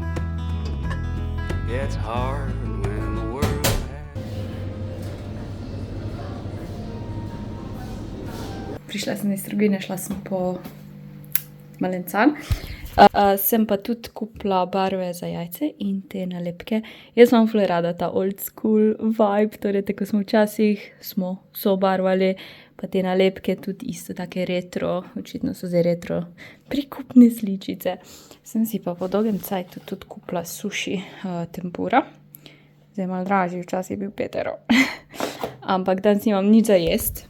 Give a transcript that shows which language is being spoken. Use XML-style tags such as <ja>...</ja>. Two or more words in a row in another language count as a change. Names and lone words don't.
<en>Yeah, it's hard when the world has.</en> <sl>Prišla sem iz trgovine, šla sem po malencan. Sem pa tudi kupila barve za jajce in te nalepke. Jaz imam ful rada ta</sl> <en>old school vibe,</en> <sl>torej tako smo včasih sobarvali, pa te nalepke tudi isto take retro, očitno so zdaj retro prikupne sličice. Sem si pa po dolgem cajtu tudi kupila sushi tempura. Zdaj malo dražji, včasih je bil 5 €. Ampak danes nimam nič za jest.</sl>